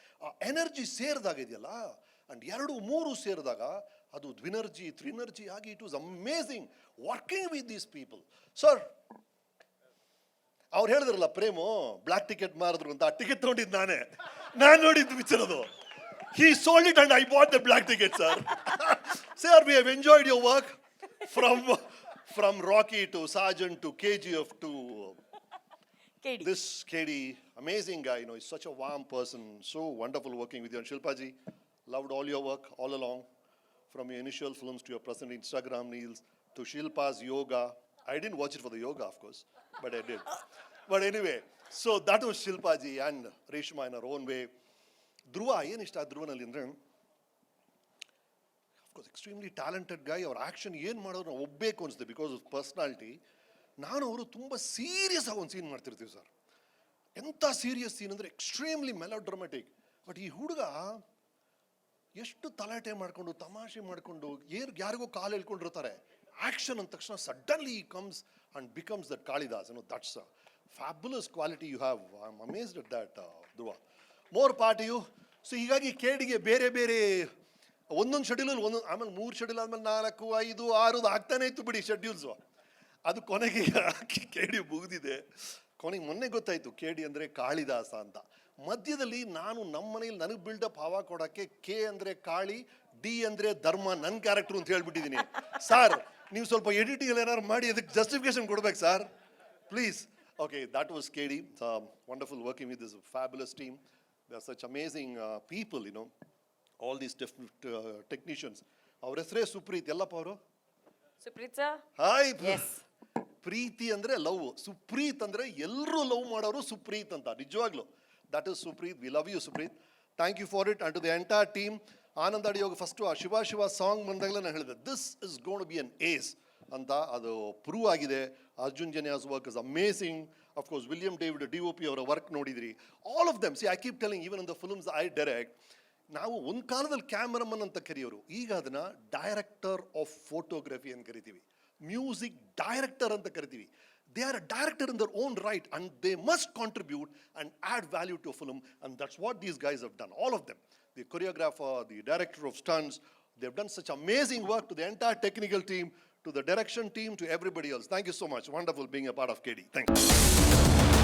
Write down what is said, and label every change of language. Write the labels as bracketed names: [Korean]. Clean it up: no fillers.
[Kannada] ಆ ಎನರ್ಜಿ ಸೇರಿದಾಗ ಇದೆಯಲ್ಲ, ಅಂಡ್ 2 3 ಸೇರಿದಾಗ ಅದು ದ್ವಿನರ್ಜಿ, ತ್ರಿನರ್ಜಿ ಆಗಿ [English] It was amazing working with these people. [Kannada] Sir ಅವ್ರು ಹೇಳಿದ್ರಲ್ಲ ಪ್ರೇಮು ಬ್ಲಾಕ್ ಟಿಕೆಟ್ ಮಾರಿದ್ರು ಅಂತ, ಆ ಟಿಕೆಟ್ ತಗೊಂಡಿದ್ದು ನಾನು ನೋಡಿದ್ದು ಪಿಕ್ಚರ್ ಅದು. [English] He sold it and I bought the black ticket, sir. Sir, we have enjoyed your work from Rocky to Sergeant to KGF to KD. This KD, amazing guy, you know, he's such a warm person, so wonderful working with you. And Shilpa ji, loved all your work all along, from your initial films to your present Instagram reels to Shilpa's yoga. I didn't watch it for the yoga, of course, but I did. But anyway, so that was Shilpa ji and Reshma in her own way. [Kannada] ಧ್ರುವ ಏನು ಇಷ್ಟ ಧ್ರುವನಲ್ಲಿ ಅಂದರೆ, [English] Of course extremely talented guy. [Kannada] ಅವ್ರ action ಏನು ಮಾಡೋರು ನಾವು ಒಪ್ಪಬೇಕು ಅನಿಸುತ್ತೆ [English] Because of personality. [Kannada] ನಾನು ಅವರು ತುಂಬ ಸೀರಿಯಸ್ ಆಗಿ ಒಂದು ಸೀನ್ ಮಾಡ್ತಿರ್ತೀವಿ ಸರ್. ಎಂಥ ಸೀರಿಯಸ್ ಸೀನ್ ಅಂದರೆ [English] Extremely melodramatic. [Kannada] ಬಟ್ ಈ ಹುಡುಗ ಎಷ್ಟು ತಲಾಟೆ ಮಾಡಿಕೊಂಡು ತಮಾಷೆ ಮಾಡಿಕೊಂಡು ಯಾರಿಗೋ ಕಾಲು ಹೇಳ್ಕೊಂಡಿರ್ತಾರೆ. [English] action [Kannada] ಅಂದ ತಕ್ಷಣ [English] Suddenly comes and becomes that Kalidas. That's a fabulous quality you have. I am amazed at that Dhruva. More part to you. [Kannada] So ಹೀಗಾಗಿ ಕೇಡಿಗೆ ಬೇರೆ ಬೇರೆ ಒಂದೊಂದು ಶೆಡ್ಯೂಲಲ್ಲಿ ಒಂದೊಂದು, ಆಮೇಲೆ 3 ಶೆಡ್ಯೂಲ್ ಆದ್ಮೇಲೆ 4, 5, 6 ಆಗ್ತಾನೆ ಇತ್ತು ಬಿಡಿ ಶೆಡ್ಯೂಲ್ಸು. ಅದು ಕೊನೆಗೆ ಕೇಡಿ ಮುಗಿದಿದೆ. ಕೊನೆಗೆ ಮೊನ್ನೆ ಗೊತ್ತಾಯ್ತು ಕೇಡಿ ಅಂದರೆ ಕಾಳಿದಾಸ ಅಂತ. ಮಧ್ಯದಲ್ಲಿ ನಾನು ನಮ್ಮ ಮನೇಲಿ ನನಗೆ ಬಿಲ್ಡಪ್ ಹವಾ ಕೊಡೋಕ್ಕೆ ಕೆ ಅಂದರೆ ಕಾಳಿ, ಡಿ ಅಂದರೆ ಧರ್ಮ ನನ್ನ ಕ್ಯಾರೆಕ್ಟ್ರು ಅಂತ ಹೇಳ್ಬಿಟ್ಟಿದ್ದೀನಿ. ಸರ್ ನೀವು ಸ್ವಲ್ಪ ಎಡಿಟಿಂಗ್ ಏನಾದ್ರು ಮಾಡಿ ಅದಕ್ಕೆ ಜಸ್ಟಿಫಿಕೇಶನ್ ಕೊಡ್ಬೇಕು sir, please. [English] Okay, that was KD. Wonderful working with this fabulous team. They are such amazing people, you know. All these different technicians. [Kannada] ಅವ್ರ ಹೆಸರೇ ಸುಪ್ರೀತ್. ಎಲ್ಲಪ್ಪ ಅವರು? ಸುಪ್ರೀತ್ ಸರ್. [English] Hi. Yes. [Kannada] ಪ್ರೀತಿ ಅಂದ್ರೆ ಲವ್, ಸುಪ್ರೀತ್ ಅಂದ್ರೆ ಎಲ್ಲರೂ ಲವ್ ಮಾಡೋರು ಸುಪ್ರೀತ್ ಅಂತ. ನಿಜವಾಗ್ಲು [English] That is Supreeth. We love you Supreeth. Thank you for it. And to the entire team. [Kannada] Anand ಅಡಿಯೋಗ first ಆ ಶಿವ ಶಿವ ಸಾಂಗ್ ಬಂದಾಗಲೇ ನಾನು ಹೇಳಿದೆ [English] this is going to be an ace [Kannada] ಅಂತ. ಅದು ಪ್ರೂವ್ ಆಗಿದೆ. Arjun ಜನ್ಯಾಸ್ [English] Work is amazing. [Kannada] Of course William David DOP ಅವರ work ನೋಡಿದ್ರಿ. [English] All of them. See I keep telling even in the films I direct, [Kannada] ನಾವು ಒಂದು ಕಾಲದಲ್ಲಿ ಕ್ಯಾಮರಾಮನ್ ಅಂತ ಕರೆಯೋರು, ಈಗ ಅದನ್ನ ಡೈರೆಕ್ಟರ್ ಆಫ್ ಫೋಟೋಗ್ರಫಿ ಅಂತ ಕರಿತೀವಿ, ಮ್ಯೂಸಿಕ್ ಡೈರೆಕ್ಟರ್ ಅಂತ ಕರಿತೀವಿ. [English] They are a director in their own right and they must contribute and add value to a film, and that's what these guys have done, all of them. The choreographer, the director of stunts, they've done such amazing work. To the entire technical team, to the direction team, to everybody else, thank you so much. Wonderful being a part of KD. Thank you.